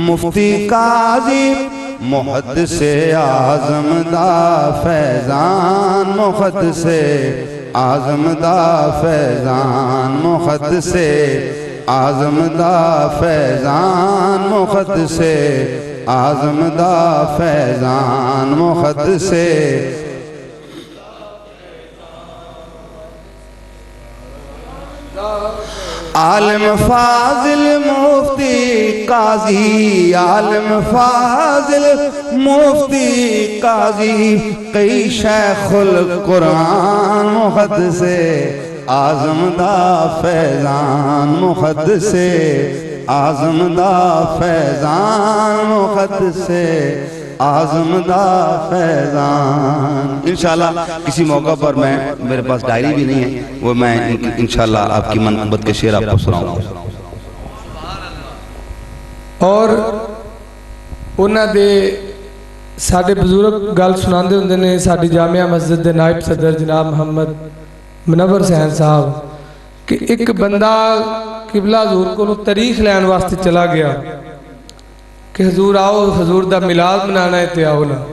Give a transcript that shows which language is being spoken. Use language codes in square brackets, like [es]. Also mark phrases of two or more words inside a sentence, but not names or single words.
[pa] مفتی قاضی محدث اعظم دا فیضان، محدث اعظم دا فیضان مقدسے اعظم دا فیضان مقدسے اعظم دا فیضان مقدسے عالم فاضل مفتی قاضی عالم فاضل مفتی قاضی کئی شیخ القرآن مقدسے اعظم دا فیضان مقدسے اعظم دا فیضان مقدسے اعظم دا فیضان. [ur] ان شاء اللہ کسی موقع پر میں، میرے پاس ڈائری بھی نہیں ہے، وہ میں ان شاء اللہ آپ کی منقبت کے شعر آپ کو سناؤں گا. [pa] اور انہاں دے ساڈے بزرگ گل سناتے ہوندے نے. ساڈی جامعہ مسجد کے نائب صدر جناب محمد منور حسین صاحب کہ ایک بندہ قبلہ حضور کو تاریخ لین واسطے چلا گیا کہ حضور آؤ، حضور دا میلاد منانا ہے تے آؤ نا.